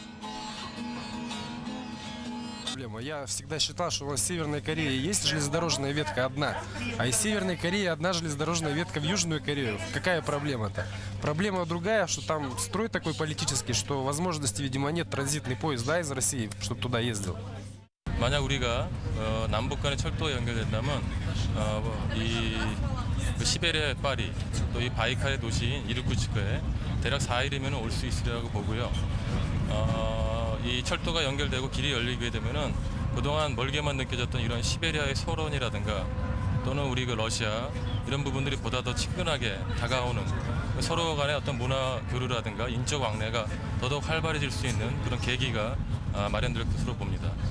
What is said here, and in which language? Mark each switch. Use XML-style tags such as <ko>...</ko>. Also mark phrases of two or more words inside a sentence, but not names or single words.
<ru>Я всегда считал, что у нас в Северной Корее есть железнодорожная ветка одна, а из Северной Кореи одна железнодорожная ветка в Южную Корею. Какая проблема-то? Проблема другая, что там строй такой политический, что возможности, видимо, нет транзитный поезд, да, из России, чтобы туда ездил.</ru> <ko>만약 우리가 남북 간의 철도가 연결된다면 이 시베리아의 파리 또 이 바이칼의 도시인 이루쿠츠크에 대략 4일이면 올 수 있으리라고 보고요. 이 철도가 연결되고 길이 열리게 되면은 그동안 멀게만 느껴졌던 이런 시베리아의 소론이라든가 또는 우리 그 러시아 이런 부분들이 보다 더 친근하게 다가오는 서로 간의 어떤 문화 교류라든가 인적 왕래가 더더욱 활발해질 수 있는 그런 계기가 마련될 것으로 봅니다.</ko>